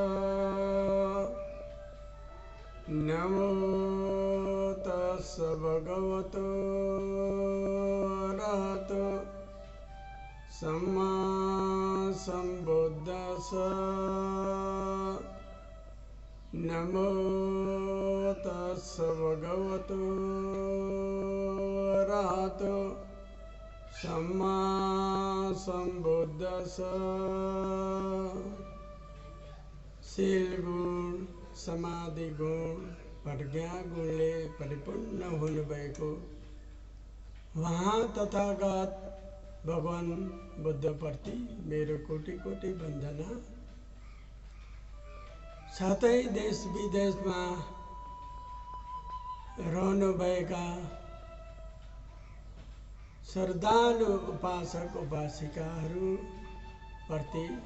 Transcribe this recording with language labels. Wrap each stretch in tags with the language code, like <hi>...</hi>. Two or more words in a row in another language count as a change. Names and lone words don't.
<pi>नमो तस्स भगवतो अरहतो सम्मा सम्बुद्धस्स। नमो तस्स भगवतो अरहतो सम्मा सम्बुद्धस्स।</pi> <ne>शील गुण, समाधि गुण, प्रज्ञा गुणले परिपूर्ण हुनुभएको वहाँ तथागत भगवान बुद्धप्रति मेरो कोटि कोटि वन्दना। साथै देश विदेशमा रहनुभएका श्रद्धालु उपासक उपासिकाहरूप्रति</ne>